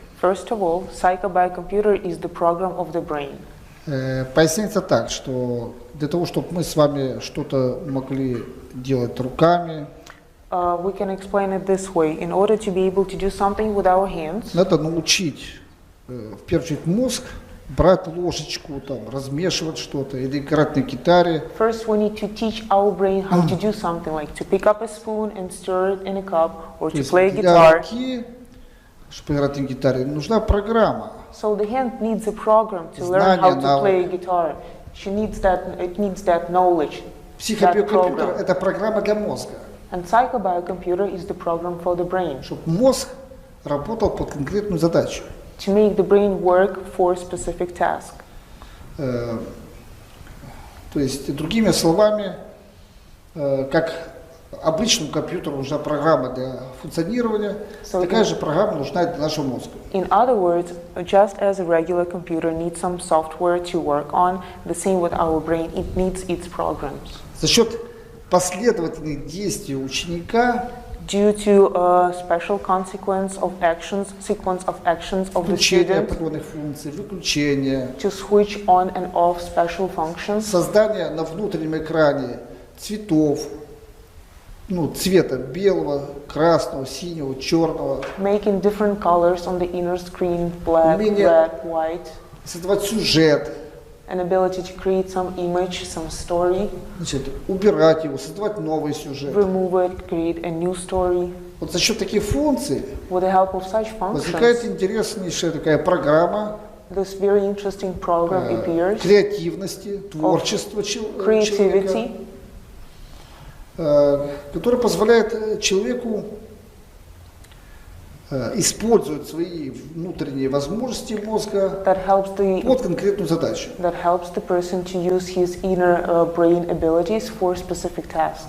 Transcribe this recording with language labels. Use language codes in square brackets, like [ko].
[en] First of all, psychobiocomputer is the program of the brain. [ru] Поясняется так, что для того, чтобы мы с вами что-то могли делать руками, [en] We can explain it this way. In order to be able to do something with our hands, [ru] надо научить, в первую очередь, мозг брать ложечку, там, размешивать что-то или играть на гитаре. [en] first we need to teach our brain how to do something, like to pick up a spoon and stir it in a cup, or [ru] То есть [en] play a [ru] для [en] guitar. [ru] руки, чтобы играть на гитаре, нужна программа. [en] So the hand needs a program to learn how to play a guitar. It needs that knowledge, that [ru] Психобиокомпьютер – [en] program. [ru] это программа для мозга, [en] And psychobiocomputer is the program for the brain, [ru] чтобы мозг работал под конкретную задачу. [en] to make the brain work for a specific task. [ru] То есть, другими словами, как обычному компьютеру нужна программа для функционирования, такая же программа нужна для нашего мозга. [en] In other words, just as a regular computer needs some software to work on, the same with our brain, it needs its programs. [ru] За счет последовательных действий ученика, [en] Due to a special sequence of actions of the [ru] включение [en] student, [ru] определенных функций, выключение, [en] to switch on and off special functions, [ru] создание на внутреннем экране цветов, цвета белого, красного, синего, черного, [en] making different colors on the inner screen, black, [ru] Умение [en] red, white, [ru] создавать сюжет, [en] an ability to create some image, some story, [ru] убирать его, создавать новый сюжет. [en] remove it, create a new story. [ru] Вот за счет таких функций [en] With the help of such [ru] возникает [en] functions, [ru] интереснейшая такая программа [en] this very interesting program appears, [ru] креативности, творчества человека, [en] creativity, [ru] который позволяет человеку использовать свои внутренние возможности мозга [en] that helps [ru] под конкретную задачу. [en] the person to use his inner brain abilities for a specific task.